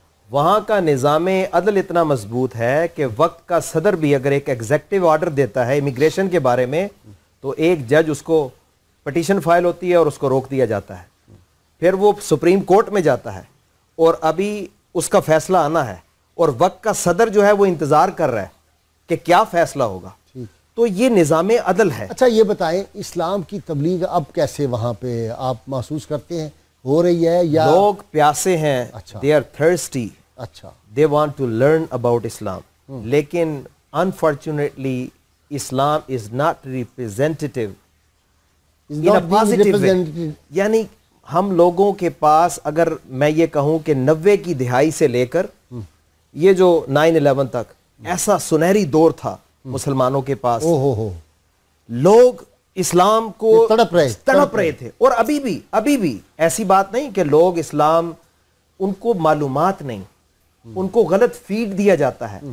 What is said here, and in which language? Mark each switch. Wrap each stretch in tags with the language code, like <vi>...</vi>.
<ur>وہاں کا نظام عدل اتنا مضبوط ہے کہ وقت کا صدر بھی اگر ایک ایگزیکٹو آرڈر دیتا ہے امیگریشن کے بارے میں, تو ایک جج اس کو پٹیشن فائل ہوتی ہے اور اس کو روک دیا جاتا ہے, پھر وہ سپریم کورٹ میں جاتا ہے اور ابھی اس کا فیصلہ آنا ہے, اور وقت کا صدر جو ہے وہ انتظار کر رہا ہے کہ کیا فیصلہ ہوگا. تو یہ نظام عدل ہے. اچھا یہ بتائیں, اسلام کی تبلیغ اب کیسے وہاں پہ آپ محسوس کرتے ہیں ہو رہی ہے, یا لوگ پیاسے ہیں,</ur> <en>they are thirsty,</en> <ur>اچھا</ur> <en>they want to learn about Islam,</en> <ur>لیکن</ur> <en>unfortunately Islam is not representative in a positive way.</en> <ur>یعنی ہم لوگوں کے پاس, اگر میں یہ کہوں کہ 90 کی دہائی سے لے کر یہ جو 9/11 تک ایسا سنہری دور تھا مسلمانوں کے پاس, لوگ اسلام کو تڑپ رہے تھے, اور ابھی بھی ایسی بات نہیں کہ لوگ اسلام, ان کو معلومات نہیں, ان کو غلط فیڈ دیا جاتا ہے.</ur>